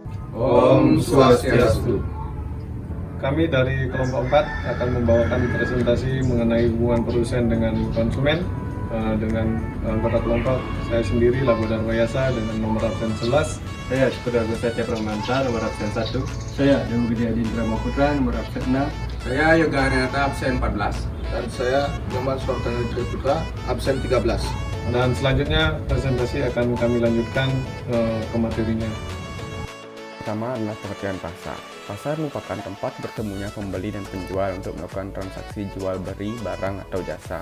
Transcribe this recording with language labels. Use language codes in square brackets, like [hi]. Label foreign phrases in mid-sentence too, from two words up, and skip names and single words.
[id] Om Swastiastu. Kami dari kelompok 4 akan membawakan presentasi mengenai hubungan produsen dengan konsumen dengan anggota kelompok saya sendiri Labodan Wayasa dengan nomor absen 11. Saya Sudargo Satya Pramanta, nomor absen 1. Saya Dewi Gede Adindra Maputra, nomor absen 6. Saya Yoga Hanata, absen 14. Dan saya Muhammad Sultan Putra, absen 13. Dan selanjutnya presentasi akan kami lanjutkan ke materinya. Pertama adalah pengertian pasar. Pasar merupakan tempat bertemunya pembeli dan penjual untuk melakukan transaksi jual beli barang atau jasa.